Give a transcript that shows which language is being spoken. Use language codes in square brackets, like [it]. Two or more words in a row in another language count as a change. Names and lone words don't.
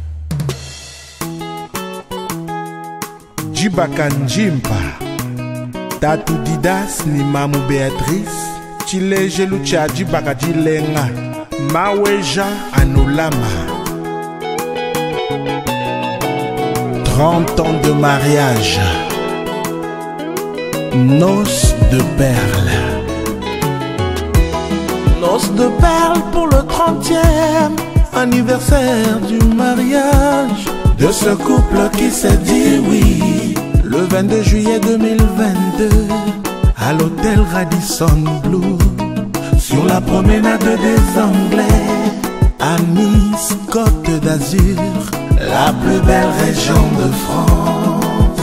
[lua] Jibaka Njimpa Tatu Didas ni Mamu Béatrice Chile Jelucha Djibakaji Lenga Maweja Anulama [fr] 30 ans de mariage, noces de perles. Noces de perles pour le 30e anniversaire du mariage de ce couple qui s'est dit oui le 22 juillet 2022 à l'hôtel Radisson Blu sur la promenade des Anglais à Nice, Côte d'Azur, la plus belle région de France.